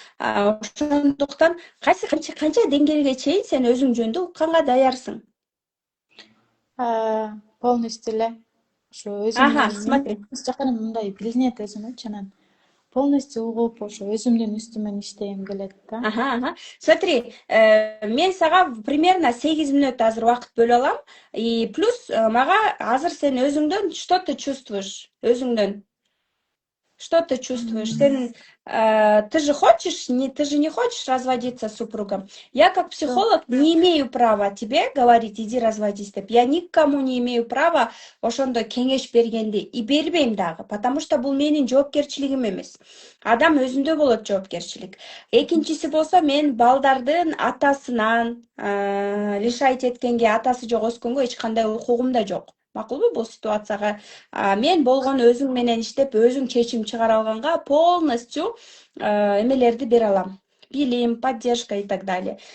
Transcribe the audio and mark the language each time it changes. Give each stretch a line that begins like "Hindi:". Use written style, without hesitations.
Kyrgyz: Ошондуктан канча деңгээлге чейин сен өзүң жөнүндө укканга даярсың? Полностью эле. Ошо
Russian: Смотри.
Kyrgyz: жаккан мындай билинет өзүмөчү, анан полностью угуп, ошо өзүмдүн үстүмөн иштегим келет да. Смотри, мен сага примерно 8 мүнөт азыр убакыт бөлүп алам.
Russian: И плюс мага азыр сен өзүңдөн что ты чувствуешь? Өзүңдөн. Что ты чувствуешь? Ты же хочешь, ты же не хочешь разводиться с супругом. Я как психолог не имею права тебе говорить, иди разводись деп.
Kyrgyz: Я никому не имею права ошондой кеңеш бергенди и бербейм дагы, потому что бул менин жоопкерчилигим эмес. Адам өзүндө болот жоопкерчилик. Экинчиси болсо, мен балдардын атасынан лишать эткенге, атасы жок өскөнгө эч кандай укугум да жок. Макулбу бул ситуацияга? Мен болгон өзүң менен иштеп, өзүң чечим чыгара алганга полностью эмелерди бере алам.
Russian: Билим, поддержка и так далее.